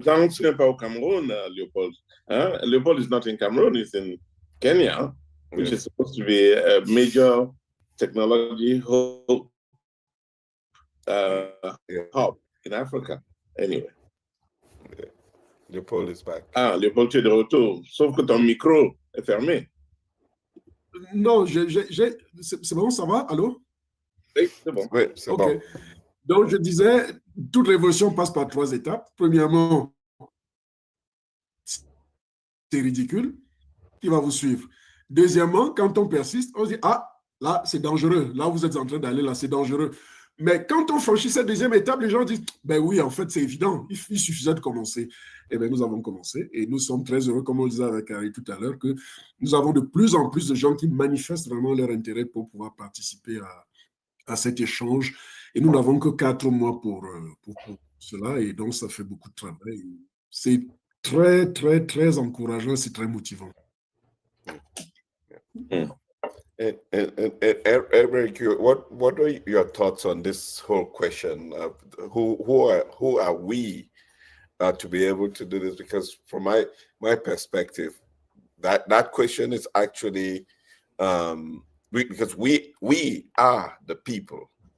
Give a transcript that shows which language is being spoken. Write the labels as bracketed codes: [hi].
[fr] Au Cameroon, Leopold. [en] Leopold is not in Cameroon, he's in Kenya, which is supposed to be a major technology hub in Africa. Anyway. Leopold is back. [fr] Ah, Leopold, tu es de retour. Sauf que ton micro est fermé. Non, c'est bon, ça va? Allô? Oui, c'est bon. Oui, c'est bon. Donc, je disais, toute révolution passe par 3 étapes. Premièrement, c'est ridicule, qui va vous suivre. Deuxièmement, quand on persiste, on se dit, ah, là, c'est dangereux. Là, vous êtes en train d'aller, là, c'est dangereux. Mais quand on franchit cette deuxième étape, les gens disent, ben oui, en fait, c'est évident. Il suffisait de commencer. Eh bien, nous avons commencé et nous sommes très heureux, comme on le disait avec Harry tout à l'heure, que nous avons de plus en plus de gens qui manifestent vraiment leur intérêt pour pouvoir participer à cet échange. Et nous n'avons que 4 mois pour cela. Et donc, ça fait beaucoup de travail. C'est très, très, très encourageant. C'est très motivant. [en] Eric, what are your thoughts on this whole question of who are we to be able to do this? Because from my perspective, that question is actually because we are the people.